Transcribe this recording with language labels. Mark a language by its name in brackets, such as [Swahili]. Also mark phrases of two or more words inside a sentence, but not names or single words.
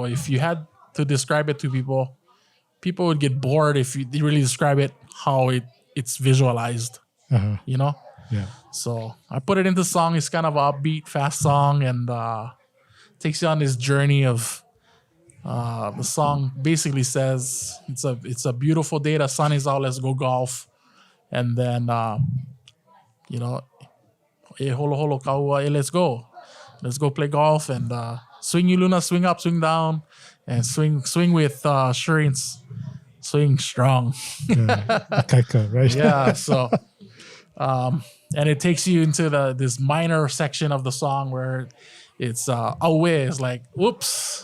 [English] If you had to describe it to people, people would get bored if you really describe it how it's visualized. Yeah. So I put it into song. It's kind of an upbeat, fast song, and takes you on this journey of. The song basically says it's a beautiful day. The sun is out. Let's go golf. And then, [Hawaiian] e holo holo kaua, [English] let's go. Let's go play golf and swing you Luna, swing up, swing down, and swing with assurance, swing strong. Kaika, right? Yeah. So, and it takes you into this minor section of the song where it's awe is like, whoops.